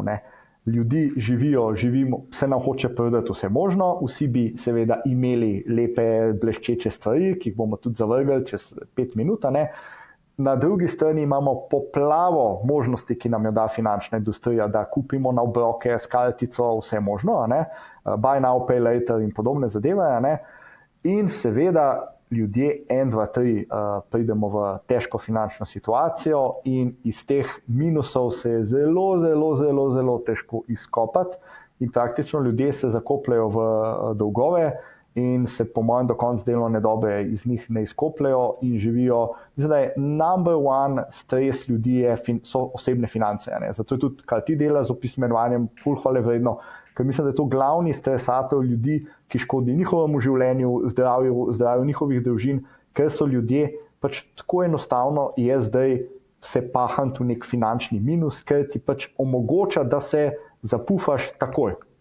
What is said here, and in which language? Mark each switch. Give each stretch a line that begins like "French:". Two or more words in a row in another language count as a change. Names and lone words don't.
Slovenian: Ljudi živimo, se nam hoče prodati vse možno, vsi bi seveda imeli lepe, bleščeče stvari, ki jih bomo tudi zavrgli čez 5 minut. Na drugi strani imamo poplavo možnosti, ki nam jo da finančna industrija, da kupimo na obroke s kartico vse možno,
English: buy now, pay later
Slovenian: in podobne zadeve. In seveda ljudje 1, 2, 3 pridemo v težko finančno situacijo in iz teh minusov se je zelo težko izkopati in praktično ljudje se zakopljajo v dolgove in se po mojem do konca delovne dobe iz njih ne izkopljajo in živijo. Mislim, da je
English: number one
Slovenian: stres ljudi so osebne finance. Zato je tudi, kar ti dela z opismenovanjem, ful hvale vredno, ker mislim, da je to glavni stresator ljudi, ki škodi njihovemu življenju, zdravju njihovih družin, ker so ljudje pač tako enostavno je zdaj se pahant v nek finančni minus, ker ti pač omogoča, da se zapufaš takoj.